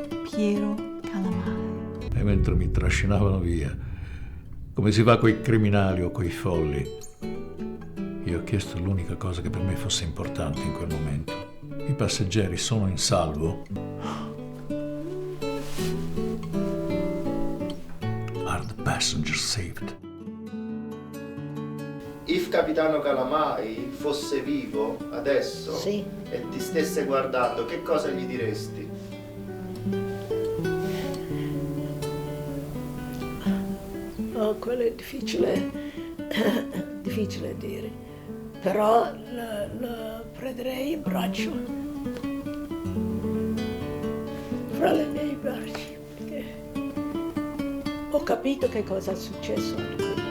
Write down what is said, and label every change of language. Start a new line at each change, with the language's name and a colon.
Italian: Piero Calamai. E mentre mi trascinavano via, come si fa coi criminali o coi folli, io ho chiesto l'unica cosa che per me fosse importante in quel momento. I passeggeri sono in salvo?
English: Are the passengers saved?
Italian: Il capitano Calamai fosse vivo adesso, sì, e ti stesse guardando, che cosa gli diresti? Oh, quello è difficile dire, però lo prenderei in braccio fra le mie braccia, perché ho capito che cosa è successo a lui.